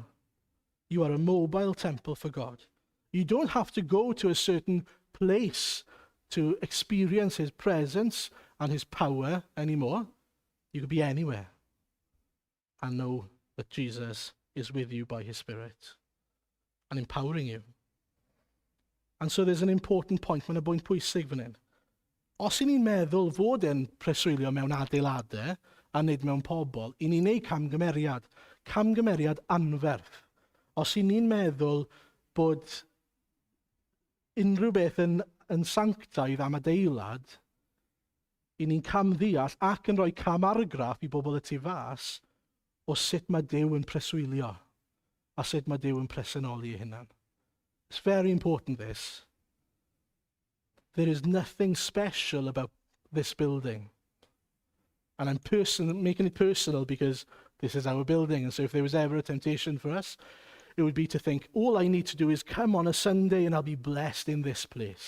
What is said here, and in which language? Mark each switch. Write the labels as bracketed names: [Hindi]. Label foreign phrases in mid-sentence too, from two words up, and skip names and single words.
[English] You are a mobile temple for God. You don't have to go to a certain place to experience his presence and his power anymore. You could be anywhere and know that Jesus is with you by his Spirit and empowering you. And so there's an important point, [Welsh] mae'n y bwynt pwysig fan hyn. Os i ni'n meddwl fod e'n preswylio mewn adeiladau a nid mewn pobl, i ni'n neud camgymeriad anferth. Os i ni'n meddwl bod unrhyw beth yn sanctaidd am adeilad, i ni'n camddeall ac yn rhoi camargraff i bobl y tu fas o sut mae Duw yn preswylio a sut mae Duw yn presennoli ei hunan. [English] It's very important, this. There is nothing special about this building. And I'm making it personal because this is our building. And so if there was ever a temptation for us, it would be to think, all I need to do is come on a Sunday and I'll be blessed in this place.